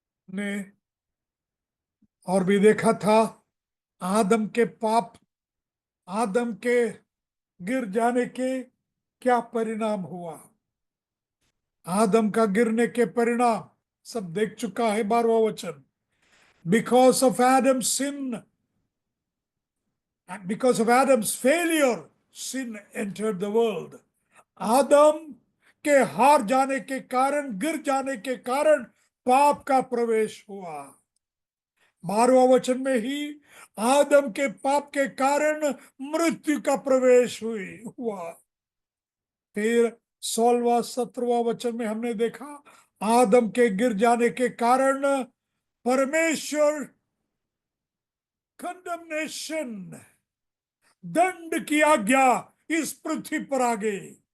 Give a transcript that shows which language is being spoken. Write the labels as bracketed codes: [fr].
[hi] ने और भी देखा था, आदम के पाप, आदम के गिर जाने के क्या परिणाम हुआ। आदम का गिरने के परिणाम सब देख चुका है, 12वां वचन। [en] Because of Adam sin, because of Adam's failure, sin entered the world. [hi] आदम के हार जाने के कारण, गिर जाने के कारण पाप का प्रवेश हुआ। 12वां वचन में ही आदम के पाप के कारण मृत्यु का प्रवेश हुआ। फिर 16वां 17वां वचन में हमने देखा, आदम के गिर जाने के कारण परमेश्वर कंडमनेशन, दंड की आज्ञा इस पृथ्वी पर आ गई।